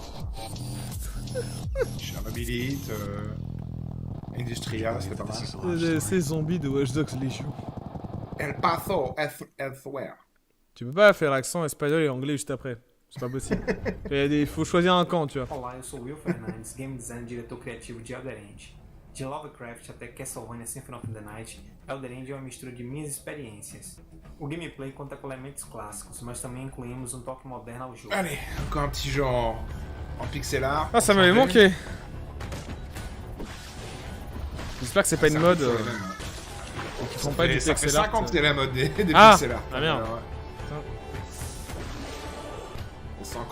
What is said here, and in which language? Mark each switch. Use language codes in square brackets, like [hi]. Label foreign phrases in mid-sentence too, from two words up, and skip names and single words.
[fr] Tchernobylite, Industria, c'était pas mal. Ces zombies de Watch Dogs Legion. El Paso, Elsewhere. Tu peux pas faire l'accent espagnol et anglais juste après. C'est pas possible. Il faut choisir un camp, tu vois. [pt] Olá, eu sou Will Fernandes, game designer e diretor criativo de Elder End. De Lovecraft até Castlevania Symphony of the Night, Elder End é uma mistura de minhas experiências. O gameplay conta com elementos clássicos, mas também incluímos um toque moderno ao jogo. [fr] Allez, encore un petit genre en [en] pixel art. [fr] Ah, ça m'avait manqué. J'espère que c'est pas une mode. Qui font pas du Ça fait [en] pixel art. [fr] 5 ans que c'est la mode des Ah, [en] pixel art. [fr] ah merde. Ouais. C'est encore